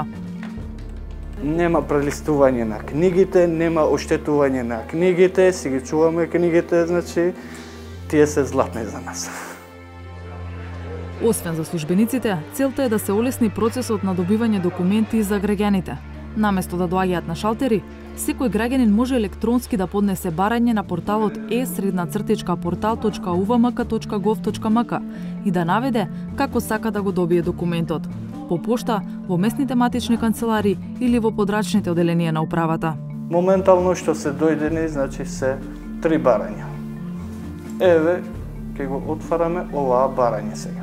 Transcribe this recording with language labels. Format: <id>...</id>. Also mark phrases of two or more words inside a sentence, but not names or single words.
<mk>Нема прелистување на книгите, нема оштетување на книгите, си ги чуваме книгите, значи, тие се златни за нас. Освен за службениците, целта е да се олесни процесот на добивање документи за граѓаните. Наместо да доаѓаат на шалтери, секој граѓанин може електронски да поднесе барање на порталот e-portal.uvmk.gov.mk и да наведе како сака да го добие документот. По пошта, во местните матични канцелари или во подрачните оделенија на управата. Моментално што се дојдени, значи се 3 барања. Еве, ќе го отвараме оваа барање сега.</mk>